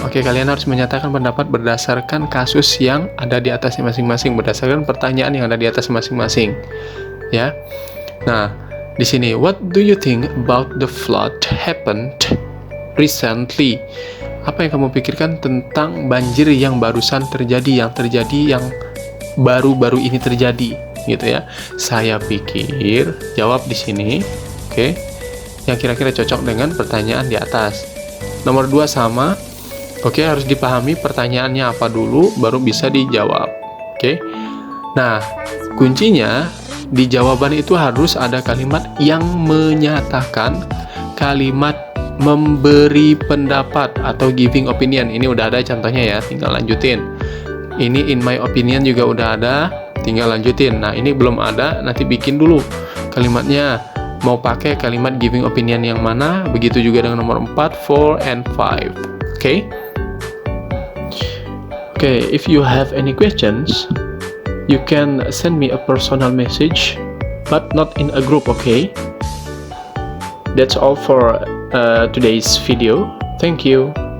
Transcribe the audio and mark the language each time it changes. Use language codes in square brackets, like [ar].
[id] Oke, kalian harus menyatakan pendapat berdasarkan kasus yang ada di atasnya masing-masing, berdasarkan pertanyaan yang ada di atas masing-masing. Ya. Nah, di sini, [en] what do you think about the flood happened recently? [id] Apa yang kamu pikirkan tentang banjir yang barusan terjadi, yang baru-baru ini terjadi, gitu ya. Saya pikir, jawab di sini. Oke. yang kira-kira cocok dengan pertanyaan di atas. Nomor 2 sama. Oke, harus dipahami pertanyaannya apa dulu, baru bisa dijawab. Oke. Nah, kuncinya di jawaban itu harus ada kalimat yang menyatakan, kalimat memberi pendapat atau giving opinion. Ini udah ada contohnya ya, tinggal lanjutin. Ini [en] in my opinion [id] juga udah ada, tinggal lanjutin. Nah, ini belum ada, nanti bikin dulu kalimatnya. Mau pakai kalimat giving opinion yang mana? Begitu juga dengan nomor 4, 4, and 5. Oke? [en] Okay, if you have any questions, you can send me a personal message, but not in a group, okay? That's all for today's video. Thank you.